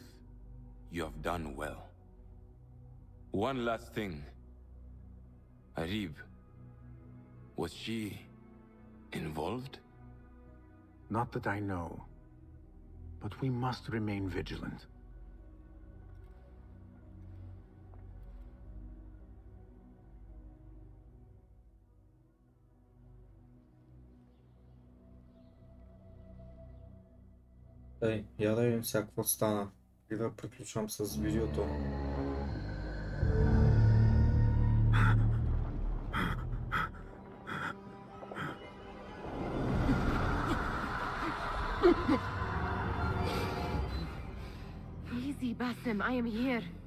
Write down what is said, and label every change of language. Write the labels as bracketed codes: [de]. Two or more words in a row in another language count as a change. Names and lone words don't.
[en] You have done well. One last thing. Arib, was she involved? Not that I know. But we must remain vigilant. [bg] Я да видим сега какво стана и да приключвам с видеото. [en] Easy, Basim, I am here.